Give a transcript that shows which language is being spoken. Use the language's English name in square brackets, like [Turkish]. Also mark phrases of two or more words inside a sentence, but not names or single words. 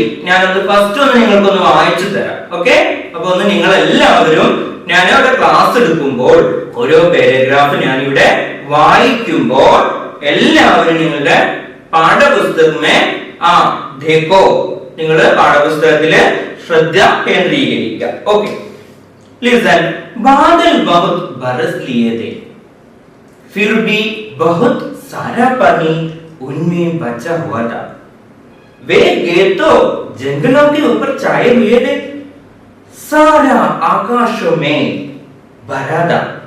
[Malayalam] ഞാനത് ഫസ്റ്റ് ഒന്ന് നിങ്ങൾക്കൊന്ന് വായിച്ചു തരാം. ഓക്കെ, അപ്പൊ ഒന്ന് നിങ്ങൾ എല്ലാവരും ഞാനിവിടെ ക്ലാസ് എടുക്കുമ്പോൾ ഓരോ പാരഗ്രാഫ് ഞാനിവിടെ വായിക്കുമ്പോൾ എല്ലാവരും നിങ്ങളുടെ പാഠപുസ്തകമേ ദേഖോ, നിങ്ങൾ പാഠപുസ്തകത്തില് ശ്രദ്ധ കേന്ദ്രീകരിക്കുക. [English] okay, listen. [Hindi] बादल बहुत बरस लिए थे, फिर भी बहुत सारा पानी उनमें बचा हुआ था. वे गेट तो जंगलों के ऊपर छाए हुए थे, सारा आकाशों में भरा था.